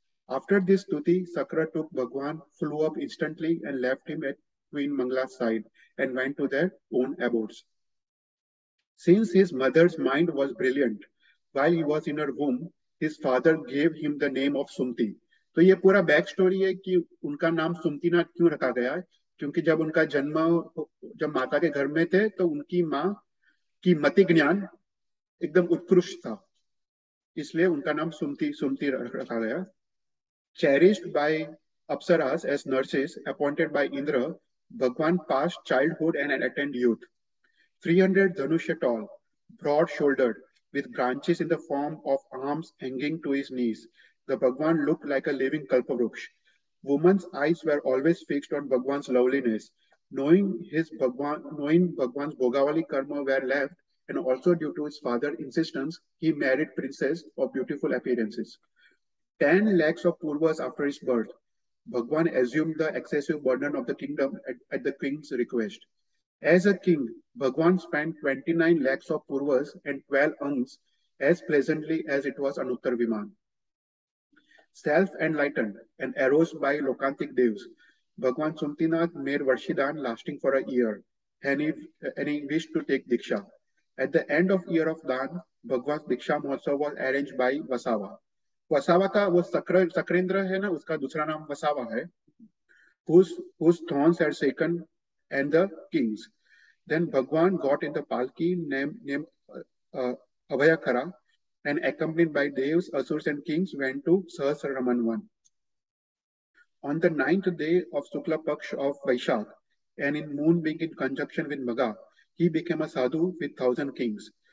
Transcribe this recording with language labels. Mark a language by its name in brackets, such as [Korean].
[English] After this stuti, Sakra took Bhagwan, flew up instantly and left him at Queen Mangala's side and went to their own abodes. Since his mother's mind was brilliant, while he was in her womb, his father gave him the name of Sumti. [Hindi] तो ये पूरा back story है कि उनका नाम सुमतिनाथ क्यों रखा गया है, क्योंकि जब उनका जन्म जब माता के घर में थे तो उनकी माँ की मति ज्ञान एकदम उत्कृष्ट था, इसलिए उनका नाम सुमति सुमति रखा गया. [English] Cherished by Apsaras as nurses appointed by Indra, Bhagwan passed childhood and attained youth. 300 dhanusha tall, broad shouldered, with branches in the form of arms hanging to his knees, the Bhagwan looked like a living Kalpavruksha. Women's eyes were always fixed on Bhagwan's loveliness. Knowing Bhagwan's Bhogavali karma were left, and also due to his father's insistence, he married princess of beautiful appearances. 10 lakhs of Purvas after his birth, Bhagwan assumed the excessive burden of the kingdom at the king's request. As a king, Bhagwan spent 29 lakhs of Purvas and 12 Angs as pleasantly as it was Anuttar Viman. Self-enlightened and aroused by Lokantik Devs, Bhagwan Sumtinath made Varshidan lasting for a year, and he wished to take Diksha. At the end of year of Dan, Bhagwan's Diksha Mahotsav was arranged by Vasawa. [Hindi] Vasava का वो सक्रेंद्र है ना, उसका दूसरा नाम वसावा है, [English] whose thorns had shaken and the kings. Then Bhagwan got in the palki named Abhayakara and accompanied by devs, asurs and kings went to Sahasraraman. On the 9th day of Sukla Paksh of Vaishak and in moon being in conjunction with Magha, he became a sadhu with 1,000 kings.